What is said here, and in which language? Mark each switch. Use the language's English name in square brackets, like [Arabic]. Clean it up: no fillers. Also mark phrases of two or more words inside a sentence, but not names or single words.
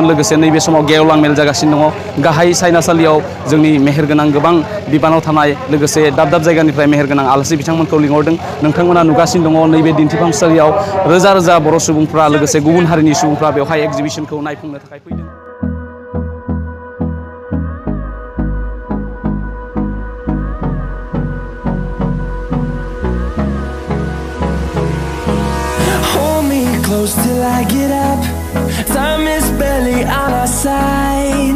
[Bodo] लोगोसे नैबे समाव गेवलां मेल जागासिनो दङ। गाहाय सायनासालियाव जोंनि मेहेरगोनां गोबां बिबानाव थानाय लोगोसे दाब दाब जायगानिफ्राय मेहेरगोनां आलासि बिथांमोनखौ लिंहरदों। नोंथांमोना नुगासिनो दङ नैबे दिन्थिफुंसालियाव रोजा रोजा बर' सुबुंफ्रा लोगोसे गुबुन हारिनि सुबुंफ्रा बेवहाय एक्जिबिशनखौ नायफुंनो थाखाय फैदों। [English] Close till I get up. Time is barely on our side.